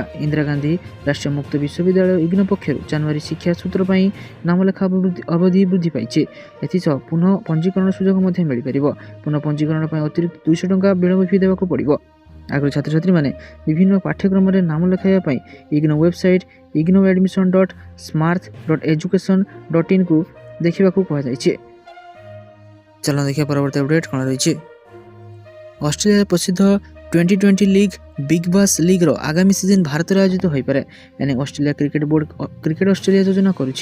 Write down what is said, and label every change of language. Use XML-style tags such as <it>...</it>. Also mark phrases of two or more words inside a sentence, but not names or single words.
<or>ଇନ୍ଦିରା ଗାନ୍ଧୀ ରାଷ୍ଟ୍ରୀୟ ମୁକ୍ତ ବିଶ୍ୱବିଦ୍ୟାଳୟ ଇଗ୍ନୋ ପକ୍ଷରୁ ଜାନୁଆରୀ ଶିକ୍ଷା ସୂତ୍ର ପାଇଁ ନାମଲେଖା ଅବଧି ବୃଦ୍ଧି ପାଇଛି। ଏଥିସହ ପୁନଃ ପଞ୍ଜୀକରଣ ସୁଯୋଗ ମଧ୍ୟ ମିଳିପାରିବ। ପୁନଃ ପଞ୍ଜୀକରଣ ପାଇଁ ଅତିରିକ୍ତ 200 ଟଙ୍କା ବିଳମ୍ବ ଫି ଦେବାକୁ ପଡ଼ିବ। ଆଗରୁ ଛାତ୍ରଛାତ୍ରୀମାନେ ବିଭିନ୍ନ ପାଠ୍ୟକ୍ରମରେ ନାମ ଲେଖାଇବା ପାଇଁ ଇଗ୍ନୋ ୱେବସାଇଟ୍ ignoadmission.smart.education.in କୁ ଦେଖିବାକୁ କୁହାଯାଇଛି। ଚାଲନ୍ତୁ ଦେଖିବା ପରବର୍ତ୍ତୀ ଅପଡେଟ୍ କ'ଣ ରହିଛି। ଅଷ୍ଟ୍ରେଲିଆର ପ୍ରସିଦ୍ଧ 2020 ଲିଗ୍ ବିଗ୍ ବାସ୍ ଲିଗ୍ର ଆଗାମୀ ସିଜନ୍ ଭାରତରେ ଆୟୋଜିତ ହୋଇପାରେ ଏନେ ଅଷ୍ଟ୍ରେଲିଆ କ୍ରିକେଟ୍ ବୋର୍ଡ କ୍ରିକେଟ୍ ଅଷ୍ଟ୍ରେଲିଆ ଯୋଜନା କରୁଛି।</or>